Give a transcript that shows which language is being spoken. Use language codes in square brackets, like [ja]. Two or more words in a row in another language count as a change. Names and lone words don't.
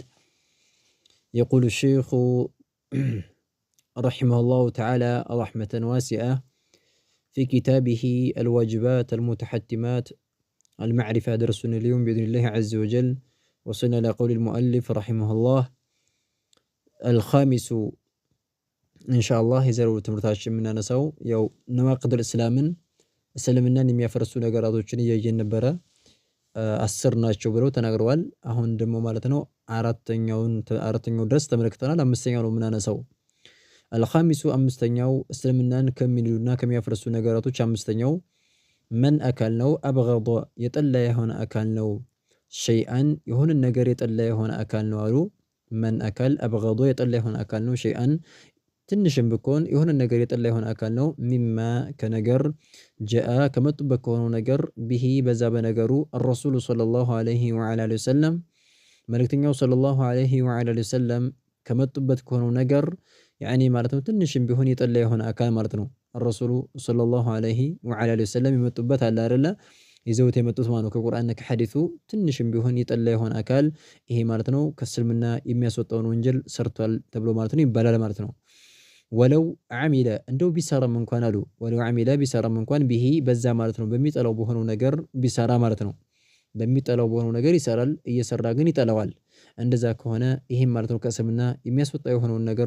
[ar] يقول الشيخ رحمه الله تعالى رحمة واسعة في كتابه الواجبات المتحتمات المعرفة درسنا اليوم بإذن الله عز وجل. وصلنا إلى قول المؤلف رحمه الله الخامس [am] ኢንሻአላህ የዛሬው ትምህርታችን የምናነሳው ያው ነዋቂዱል እስላምን እስልምናን የሚያፈርሱ ነገራቶችን እያየን ነበረ። 10 ናቸው ብለው ተናግረዋል። አሁን ደግሞ ማለት ነው አራተኛው ድረስ ተመልክተናል። አምስተኛው ነው የምናነሳው። አልኻሚሱ አምስተኛው እስልምናን ከሚሉና ከሚያፈርሱ ነገራቶች አምስተኛው መን አካል ነው አብገደ የጠላ የሆነ አካል ነው ሸይአን የሆነ ነገር የጠላ የሆነ አካል ነው አሉ። መን አካል አብገደ የጠላ የሆነ አካል ነው ሸይአን ትንሽም ብኮን የሆነ ነገር የጠላ የሆነ አካል ነው ሚማ ከነገር ጀአ ከመጡበት ከሆነው ነገር ቢሂ በዛ በነገሩ [ar] الرسول صلى الله عليه وعلى اله وسلم [am] መልእክተኛው [ar] صلى الله عليه وعلى اله وسلم [am] ከመጡበት ከሆነው ነገር ያኒ ማለት ነው ትንሽም ቢሆን የጠላ የሆነ አካል ማለት ነው። [ar] الرسول صلى الله عليه وعلى اله وسلم [am] የመጡበት አለ አይደለ ይዘውት የመጡት ማለት ነው ከቁርአንና ከሐዲሱ ትንሽም ቢሆን የጠላ የሆነ አካል ይሄ ማለት ነው ከእስልምና የሚያስወጣውን ወንጀል ሰርቷል ተብሎ ማለት ነው ይባላል ማለት ነው። [ar] ولو عمل [am] እንደው ቢሰራም እንኳን አሉ [ar] ولو عمل [am] ቢሰራም እንኳን ቢሂ በዛ ማለት ነው በሚጠላው በሆነው ነገር ቢሰራ ማለት ነው። በሚጠላው በሆነው ነገር ይሰራል እየሰራ ግን ይጠላዋል። እንደዛ ከሆነ ይሄም ማለት ነው ከእስልምና የሚያስወጣው የሆነውን ነገር